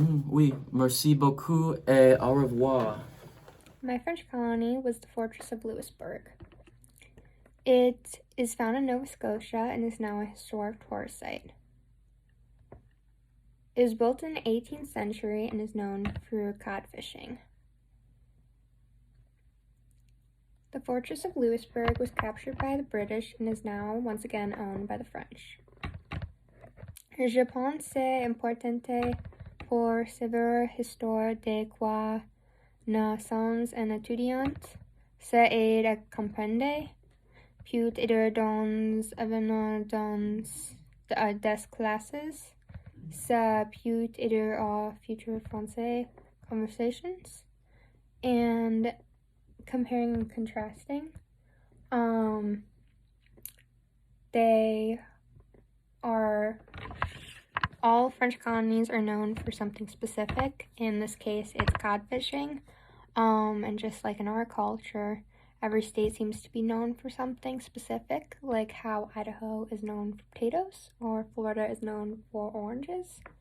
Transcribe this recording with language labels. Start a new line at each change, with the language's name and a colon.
French: Oui, merci beaucoup et au revoir.
English: My French colony was the Fortress of Louisbourg. It is found in Nova Scotia and is now a historic tourist site. It was built in the 18th century and is known for cod fishing. The Fortress of Louisbourg was captured by the British and is now once again owned by the French.
French: Je pense c'est importante pour savoir l'histoire de quoi nous sommes un étudiant. Ça aide à comprendre plus aider dans événements dans des classes. Ça peut aider à future français conversations.
English: And comparing and contrasting, they are all French colonies are known for something specific. In this case, it's cod fishing. And just like in our culture, every state seems to be known for something specific, like how Idaho is known for potatoes or Florida is known for oranges.